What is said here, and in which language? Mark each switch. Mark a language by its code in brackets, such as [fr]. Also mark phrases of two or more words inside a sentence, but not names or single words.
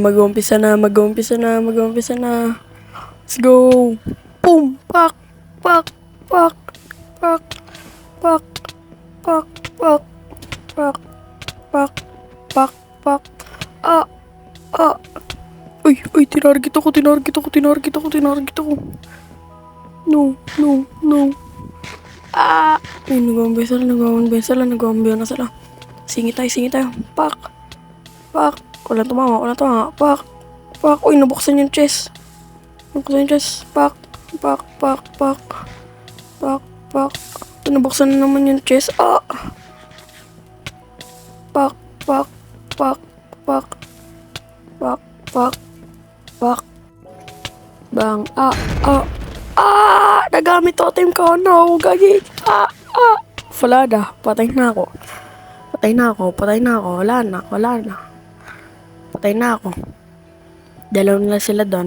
[tl] Mag-uumpisa na, mag-uumpisa na, mag-uumpisa na. [en] Let's go. Boom! Pak! Pak! Pak! Pak! Pak! Pak! Pak! Pak! Pak! Pak! Pak! Ah! Ah! Uy! Uy! [tl] Tinarget ako, tinarget ako, tinarget ako, tinarget ako. [en] No! No! No! Ah! [tl] Ay, nag-uumpisa na, nag-uumpisa na, nag-uumpisa na sila. Singi tayo, singi tayo. Pak! Pak! Walang tumawa, walang tumawa. Pak! Pak! Uy! Nabuksan yung chest. Nabuksan yung chest. Pak! Pak! Pak! Pak! Pak! Pak! Nabuksan na naman yung chest. Ah! Pak! Pak! Pak! Pak! Pak! Pak! Pak! Bang! Ah! Ah! Ah! Nagamit totem ko. No! Gagi! Ah! Ah! Wala na. Patay na ako. Patay na ako. Patay na ako. Wala na. Wala na. Patay na ako. Dalawa na sila doon.